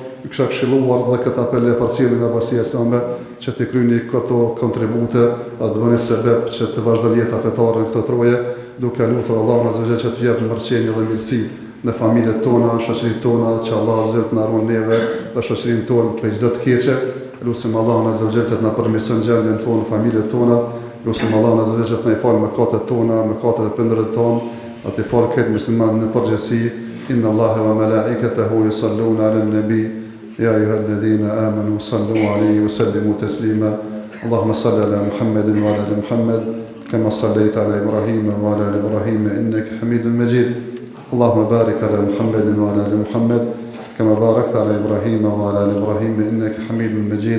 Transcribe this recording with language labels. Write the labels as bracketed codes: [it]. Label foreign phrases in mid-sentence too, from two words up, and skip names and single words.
[sq] Ju kisha këshilluar dhe këtë apel e përcjellin nga Basia Islame që të kryeni këto kontribute, a të bëni sebeb që të vazhdon jeta fetare në këtë troje, duke lutur Allahun [ar] عز وجل [sq] që të jap mërqenie dhe mirësi në familjet tona, në shoqëritë tona, që Allah [ar] عز وجل [sq] të na ruan neve dhe shoqërinë tonë prej çdo të keqe. Lutim Allahun [ar] عز وجل [sq] të na përmirëson gjendjen tonë, familjet tona. Lutim Allahun [ar] عز وجل [sq] të na falë mëkatet tona, mëkatet e prindërve tonë, atë fal këtë musliman në përgjithësi. [ar] إن الله وملائكته يصلون على النبي يا أيها الذين آمنوا صلوا عليه وسلموا تسليما. اللهم صل على محمد وعلى آل محمد كما صليت على إبراهيم وعلى آل إبراهيم إنك حميد مجيد. اللهم بارك على محمد وعلى ال محمد كما باركت على ابراهيم وعلى ال ابراهيم انك حميد مجيد.